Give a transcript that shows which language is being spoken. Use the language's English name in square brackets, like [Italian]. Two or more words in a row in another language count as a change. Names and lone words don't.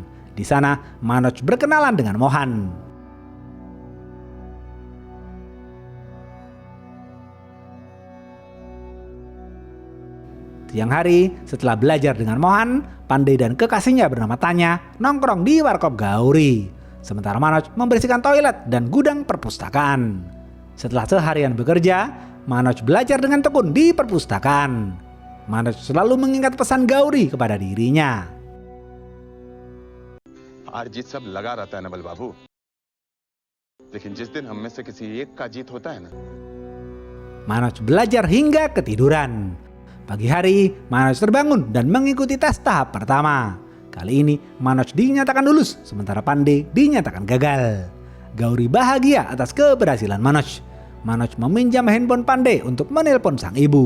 [Indonesian] Di sana, Manoj berkenalan dengan Mohan. Siang hari, setelah belajar dengan Mohan, Pandey dan kekasihnya bernama Tanya nongkrong di warkop Gauri. Sementara Manoj membersihkan toilet dan gudang perpustakaan. Setelah seharian bekerja, Manoj belajar dengan tekun di perpustakaan. Manoj selalu mengingat pesan Gauri kepada dirinya. [Hindi] हार जीत सब लगा रहता है ना बल बाबू, लेकिन जिस दिन हम में से किसी एक का जीत होता है ना. [Indonesian] Manoj belajar hingga ketiduran. Pagi hari, Manoj terbangun dan mengikuti tes tahap pertama. Kali ini, Manoj dinyatakan lulus, sementara Pandey dinyatakan gagal. Gauri bahagia atas keberhasilan Manoj. Manoj meminjam handphone Pandey untuk menelpon sang ibu.